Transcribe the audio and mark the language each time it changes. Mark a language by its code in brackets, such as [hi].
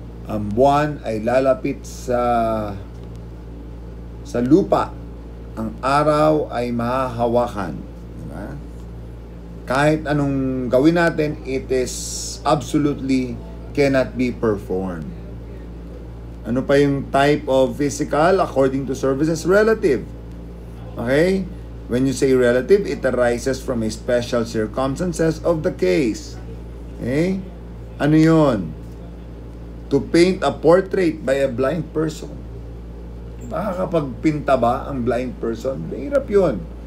[tl] Ang buwan ay lalapit sa lupa. Ang araw ay mahahawakan. Diba? [en] Kahit anong gawin natin, it is absolutely cannot be performed. Ano pa yung type of physical according to services? Relative. Okay? When you say relative, it arises from a special circumstances of the case. Okay? Ano yun? To paint a portrait by a blind person. [tl] Makakapagpinta ba ang blind person? Mahirap yun.